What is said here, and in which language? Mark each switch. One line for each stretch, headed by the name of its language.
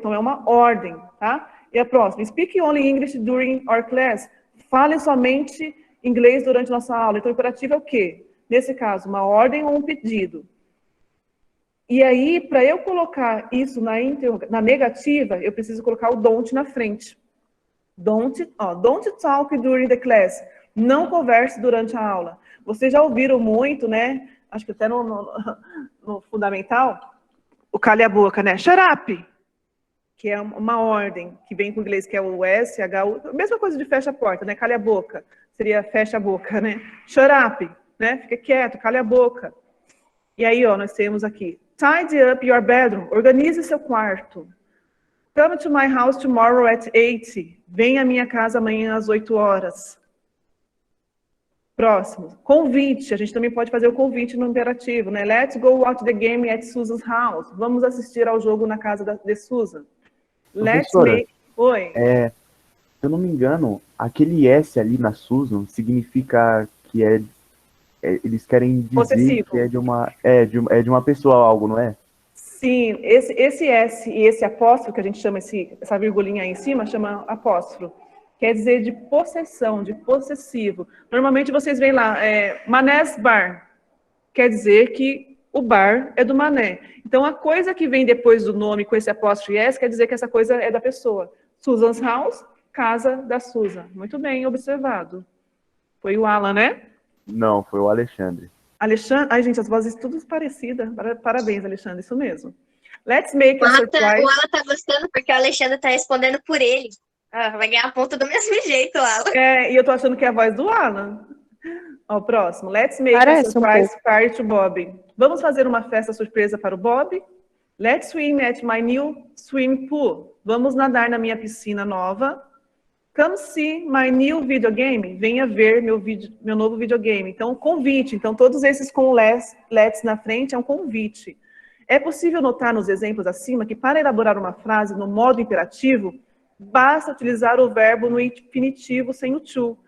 Portuguese: Então, é uma ordem, tá? E a próxima,
English: speak only English during our class.
Portuguese: Fale somente inglês durante nossa aula. Então, o imperativo é o quê? Nesse caso, uma ordem ou um pedido. E aí, para eu colocar isso na negativa, eu preciso colocar o don't na frente.
English: Don't talk during the class.
Portuguese: Não converse durante a aula. Vocês já ouviram muito, né? Acho que até no fundamental, o cale a boca, né?
English: Shut up!
Portuguese: Que é uma ordem, que vem com o inglês, que é o S, H, U. Mesma coisa de fecha a porta, né? Cale a boca. Seria fecha a boca, né?
English: Shut up,
Portuguese: né? Fica quieto, cale a boca. E aí, ó, nós temos aqui.
English: Tidy up your bedroom.
Portuguese: Organize seu quarto.
English: Come to my house tomorrow at 8.
Portuguese: Venha à minha casa amanhã às 8 horas. Próximo. Convite. A gente também pode fazer o convite no imperativo, né?
English: Let's go watch the game at Susan's house.
Portuguese: Vamos assistir ao jogo na casa de Susan.
English: Let's make...
Portuguese: Oi. Se eu não me engano, aquele S ali na Susan significa que eles querem dizer possessivo. Que é de uma pessoa algo, não é? Sim, esse S e esse apóstrofo, que a gente chama essa virgulinha aí em cima, chama apóstrofo. Quer dizer de possessão, de possessivo. Normalmente vocês veem lá, Manés Bar. Quer dizer que o bar é do Mané. Então, a coisa que vem depois do nome com esse apóstrofo S quer dizer que essa coisa é da pessoa.
English: Susan's house,
Portuguese: casa da Susan. Muito bem observado. Foi o Alan, né? Não, foi o Alexandre. Alexandre? Ai, gente, as vozes todas parecidas. Parabéns, Alexandre, isso mesmo.
English: Let's make a surprise.
Portuguese: O Alan tá gostando porque o Alexandre tá respondendo por ele. Vai ganhar ponto do mesmo jeito, Alan. E eu tô achando que é a voz do Alan. Ó, o próximo.
English: Let's make a surprise party to Bob.
Portuguese: Vamos fazer uma festa surpresa para o Bob?
English: Let's swim at my new swimming pool.
Portuguese: Vamos nadar na minha piscina nova.
English: Come see my new videogame.
Portuguese: Venha ver meu novo videogame. Então, convite. Então, todos esses com let's na frente é um convite. É possível notar nos exemplos acima que para elaborar uma frase no modo imperativo, basta utilizar o verbo no infinitivo sem o to.